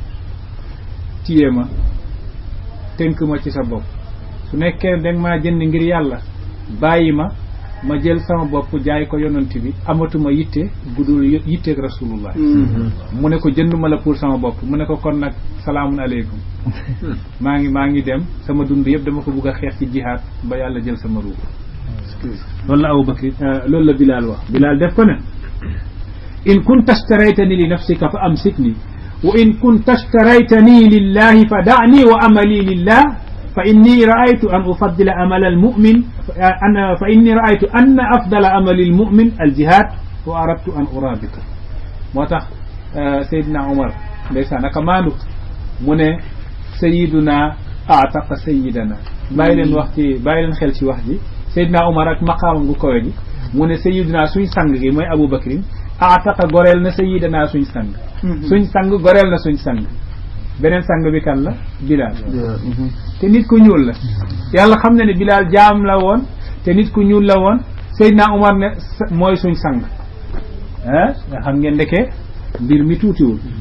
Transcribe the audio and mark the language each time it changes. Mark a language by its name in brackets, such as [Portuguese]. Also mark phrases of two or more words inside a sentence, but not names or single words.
[Wolof] téye ma tënk ma ci sa bopp su nekkee ne danga maa jënd ngir yàlla bàyyi ma jël sama bopp jaay ko yonent bi amatuma yitte gudul yitteeg rasulullah mu ne ko jënduma la pour sama bopp mu ne ko kon nag [Arabic] سلام عليكم [Wolof] maa ngi dem sama dund yëpp dama ko bugg a xeex ci jihaad ba yàlla jël sama ruux loolu la Abu Bakr loolu la Bilaal wax Bilaal def ko ne [Arabic] إن كنت اشتريتني لنفسك فأمسكني وإن كنت اشتريتني لله فدعني وعملي لله فإني رأيت أن أفضل عمل المؤمن فإني رأيت أن أفضل عمل المؤمن الجهاد وأردت أن أرابط [Wolof] moo tax Seydina Omar ndeysaan aka maandu mu ne [Arabic] سيدنا أعتق سيدنا [Wolof] bàyyi leen xel ci wax ji Seydina Omar ak maqaamam gu kawe gi mu ne sayiduna suñ sang gi mooy Abu Bakrin ataqa goreel na sayidana suñ sang suñ sang goreel na suñ sang beneen sang bi kan la Bilaal te nit ku ñuul la yàlla xam na ne Bilaal jaam la woon te nit ku ñuul la woon Seydina Omar ne mooy suñ sang nga xam ngeen ndeke mbir mi tuutiwul